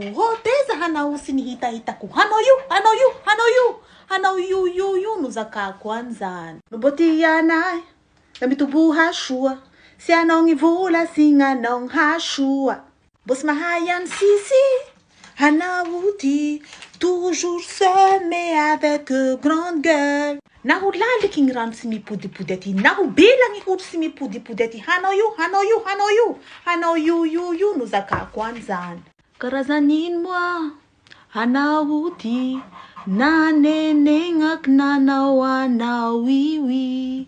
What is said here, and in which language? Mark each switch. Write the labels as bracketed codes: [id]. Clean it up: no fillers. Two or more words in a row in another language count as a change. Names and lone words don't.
[mg] Teza hanao sy ny hita-hitako. Hanao io no zakako an'izany. No mbô ty anay, da mitoboha soa. Si anao ny vola sy gn'anao ny hasoa. Mbô sy mahay any Cici, hanao ty [fr] toujours seul mais avec grande gueule. [mg] Na ho laliky ny rano sy mipodipody aty, na ho bila ny hodro sy mipodipody aty. Hanao io no zakako an'izany. Karazan'ino moa hanao ty nanenegnaky nanao anao oui.